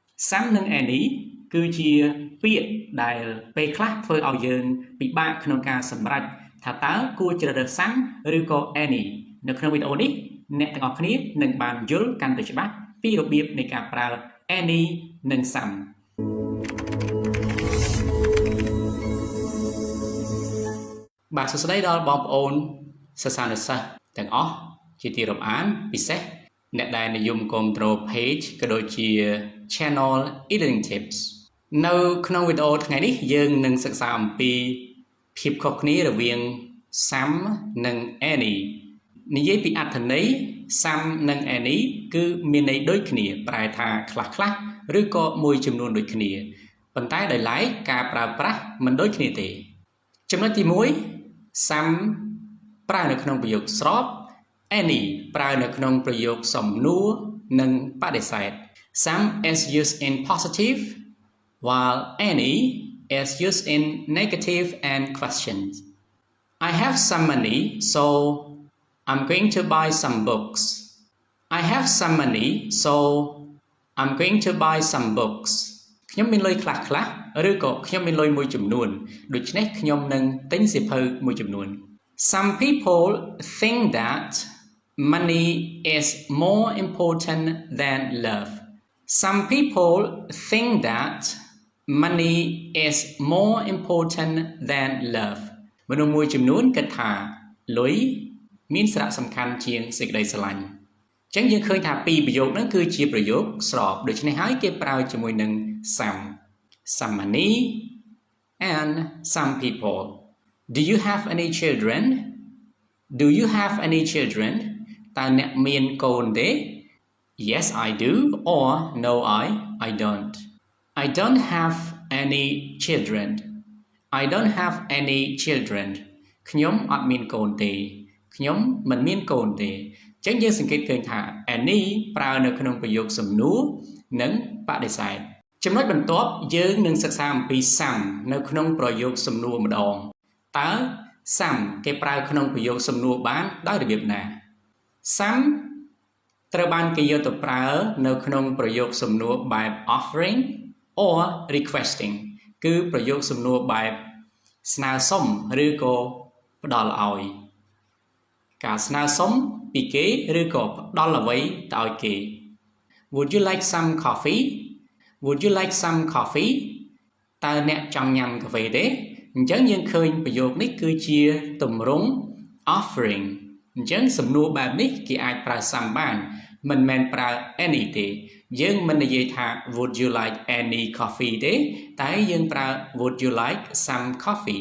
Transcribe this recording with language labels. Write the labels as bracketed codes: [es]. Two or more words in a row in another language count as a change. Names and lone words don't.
[km] some និង any គឺជាពាក្យដែលពេលខ្លះធ្វើឲ្យយើងពិបាកក្នុងការសម្រេចថាតើគួរជ្រើសរើស some ឬក៏ any នៅក្នុងវីដេអូនេះអ្នកទាំងអស់គ្នានឹងបានយល់កាន់តែច្បាស់ពីរបៀបនៃការប្រើ any និង some បាទសួស្តីដល់បងប្អូនសិស្សានុសិស្សទាំងអស់ជាទីរាប់អានពិសេសអ្នកដែលនិយមគាំទ្រ page ក៏ដូចជា channel e-learning tips នៅក្នុងវីដេអូថ្ងៃនេះយើងនឹងសិក្សាអំពីភាពខុសគ្នារវាង some និង any និយាយពីអត្ថន័យ some និង any គឺមានន័យដូចគ្នាប្រែថាខ្លះៗឬក៏មួយចំនួនដូចគ្នាប៉ុន្តែដោយឡែកការប្រើប្រាស់មិនដូចគ្នាទេចំណុចទី 1 some ប្រើនៅក្នុងប្រយោគស្រប any ប្រើនៅក្នុងប្រយោគសំណួរនិងបដិសេធ [en] some is used in positive while any is used in negative and questions. I have some money, so I'm going to buy some books. I have some money, so I'm going to buy some books. [km] ខ្ញុំមានលុយខ្លះឬក៏ខ្ញុំមានលុយមួយចំនួនដូច្នេះខ្ញុំនឹងទិញសៀវភៅមួយចំនួន [en] Some people think that money is more important than love. Some people think that money is more important than love. [km] មនុស្សមួយចំនួនគិតថាលុយមានសារៈសំខាន់ជាងសេចក្តីស្រឡាញ់អញ្ចឹងយើងឃើញថាពីរប្រយោគហ្នឹងគឺជាប្រយោគស្របដូច្នេះហើយគេប្រើជាមួយនឹង [en] some money and some people. Do you have any children? Do you have any children? [km] តើអ្នកមានកូនទេ [en] Yes, I do. Or no, I don't. I don't have any children. I don't have any children. [km] ខ្ញុំអត់មានកូនទេខ្ញុំមិនមានកូនទេអញ្ចឹងយើងសង្កេតឃើញថា any ប្រើនៅក្នុងប្រយោគសំណួរនិងប ដិសេធចំណុចបន្ទាប់យើងនឹងសិក្សាអំពី some នៅក្នុងប្រយោគសំណួរម្ដ ងតើ some គេប្រើក្នុងប្រយោគសំណួរបានដោយរបៀបណា some ត្រូវបានគេយកទៅប្រើនៅក្នុងប្រយោគសំណួរបែប [en] offering or requesting [km] គឺប្រយោគសំណួរបែបស្នើសុំឬក៏ផ្ដល់ឲ្យការស្នើសុំពីគេឬក៏ផ្ដល់អ្វីទៅឲ្យគេ [en] Would you like some coffee? Would you like some coffee? [km] តើអ្នកចង់ញ៉ាំកាហ្វេទេអញ្ចឹងយើងឃើញប្រយោគនេះគឺជាទម្រង់ offering អញ្ចឹងសំណួរបែបនេះគេអាចប្រើ some បានមិនមែនប្រើ any ទេយើងមិននិយាយថា [en] Would you like any coffee [km] ទេតែយើងប្រើ [en] Would you like some coffee?